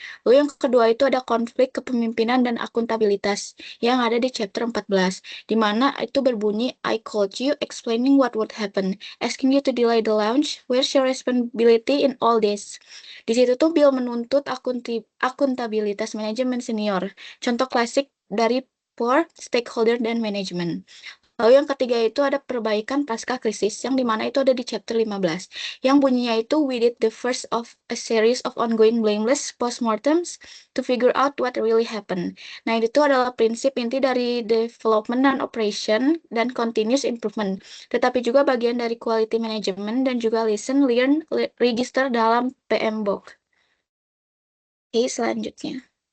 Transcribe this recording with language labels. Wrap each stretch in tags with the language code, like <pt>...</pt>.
<id>Lalu yang kedua itu ada konflik kepemimpinan dan akuntabilitas yang ada di chapter 14. Di mana itu berbunyi</id> <en>I called you explaining what would happen, asking you to delay the launch. Where's your responsibility in all this?</en> <id>Di situ tuh Bill menuntut akuntabilitas manajemen senior. Contoh klasik dari</id> <en>poor stakeholder</en> <id>dan manajemen. Lalu yang ketiga itu ada perbaikan pasca krisis yang dimana itu ada di chapter 15. Yang bunyinya itu</id> <en>we did the first of a series of ongoing blameless postmortems to figure out what really happened.</en> <id>Nah, itu adalah prinsip inti dari development dan operation dan continuous improvement. Tetapi juga bagian dari quality management dan juga</id> <en>listen, learn, register</en> <id>dalam PMBOK. Oke, selanjutnya.</id>